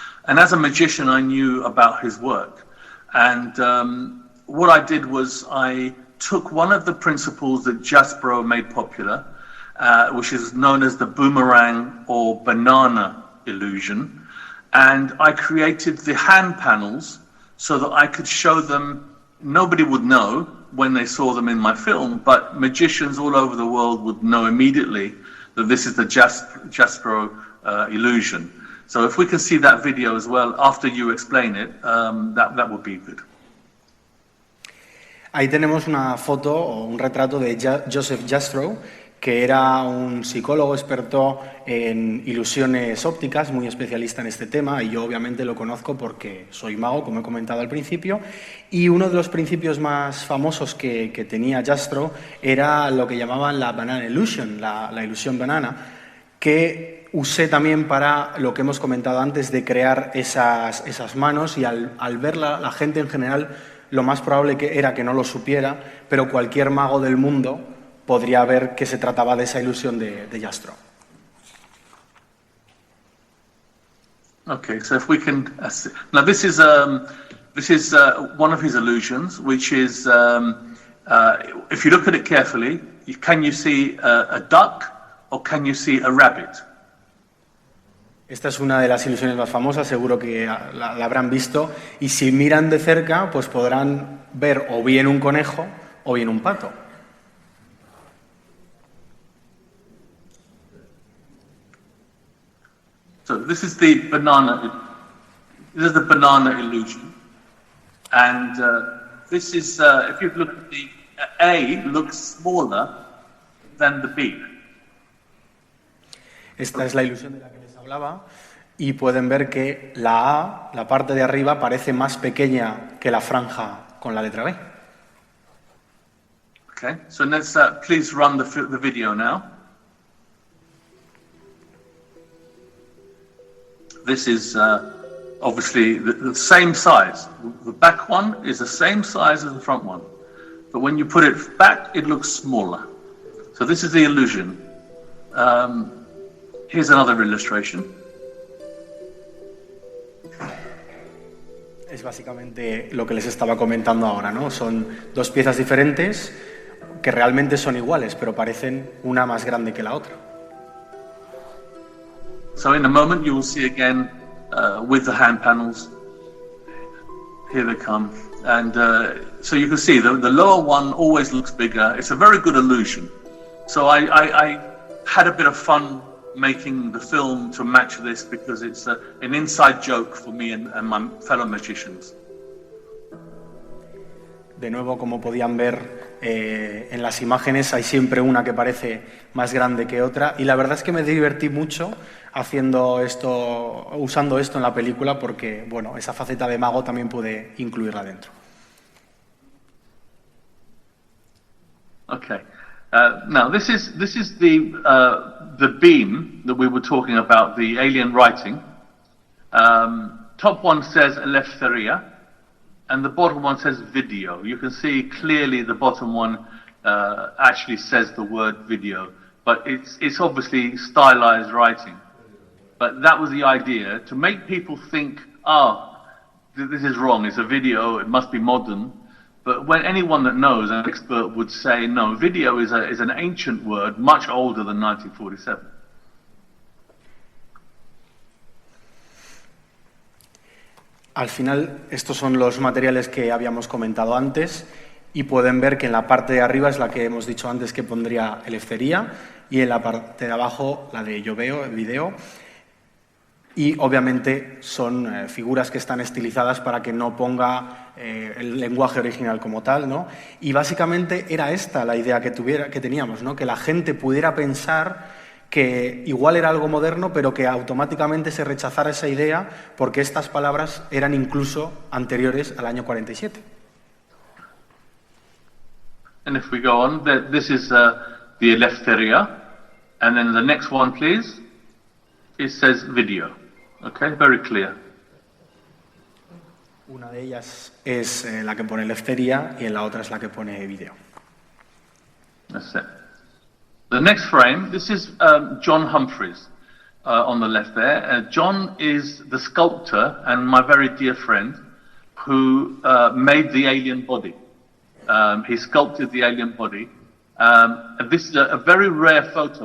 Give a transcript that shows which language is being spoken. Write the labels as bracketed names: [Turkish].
[English] And as a magician, I knew about his work. And what I did was I took one of the principles that Jastrow made popular, which is known as the boomerang or banana illusion, and I created the hand panels so that I could show them. Nobody would know when they saw them in my film, but magicians all over the world would know immediately that this is the Jastrow illusion. So if we can see that video as well after you explain it, that would be good. [Spanish] Ahí tenemos una foto o un retrato de Joseph Jastrow, que era un psicólogo experto en ilusiones ópticas, muy especialista en este tema, y yo obviamente lo conozco porque soy mago, como he comentado al principio, y uno de los principios más famosos que tenía Jastrow era lo que llamaban la [English] banana illusion, [Spanish] la ilusión banana, que usé también para lo que hemos comentado antes de crear esas manos, y al verla la gente en general lo más probable era que no lo supiera, pero cualquier mago del mundo podría ver que se trataba de esa ilusión de Jastrow. [English] Okay, so if we can now this is one of his illusions, which is if you look at it carefully, can you see a duck or can you see a rabbit? [Spanish] Esta es una de las ilusiones más famosas, seguro que la habrán visto, y si miran de cerca, pues podrán ver o bien un conejo o bien un pato. [English] So this is the banana. This is the banana illusion, and this is if you look at the A looks smaller than the B. [Spanish] Esta es la ilusión de la que les hablaba y pueden ver que la A, la parte de arriba, parece más pequeña que la franja con la letra B. [English] Okay, so let's please run the video now. This is obviously the same size. The back one is the same size as the front one, but when you put it back, it looks smaller. So this is the illusion. Here's another illustration. [Spanish] Es básicamente lo que les estaba comentando ahora, ¿no? Son dos piezas diferentes que realmente son iguales, pero parecen una más grande que la otra. [English] So in a moment you will see again with the hand panels. Here they come. And so you can see the lower one always looks bigger. It's a very good illusion. So I had a bit of fun making the film to match this because it's an inside joke for me and my fellow magicians. [Spanish] De nuevo, como podían ver en las imágenes, hay siempre una que parece más grande que otra y la verdad es que me divertí mucho haciendo esto, usando esto en la película porque, bueno, esa faceta de mago también pude incluirla dentro. [English] Okay. Now this is the beam that we were talking about, the alien writing. Top one says Eleftheria, and the bottom one says video. You can see clearly the bottom one actually says the word video, but it's obviously stylized writing. But that was the idea, to make people think, this is wrong, it's a video, it must be modern. But when anyone that knows, an expert would say, no, video is an ancient word, much older than 1947. [Spanish] Al final, estos son los materiales que habíamos comentado antes y pueden ver que en la parte de arriba es la que hemos dicho antes que pondría Eleftheria y en la parte de abajo la de Yo Veo, el video. Y obviamente son figuras que están estilizadas para que no ponga el lenguaje original como tal, ¿no? Y básicamente era esta la idea que teníamos, ¿no? Que la gente pudiera pensar que igual era algo moderno, pero que automáticamente se rechazara esa idea porque estas palabras eran incluso anteriores al año 47. [English] And if we go on, this is the Eleftheria, and then the next one, please, it says video. Okay, very clear. [Spanish] Una de ellas es la que pone Eleftheria y en la otra es la que pone video. [English] That's it. The next frame, this is John Humphreys on the left there. John is the sculptor and my very dear friend who made the alien body. He sculpted the alien body. And this is a very rare photo.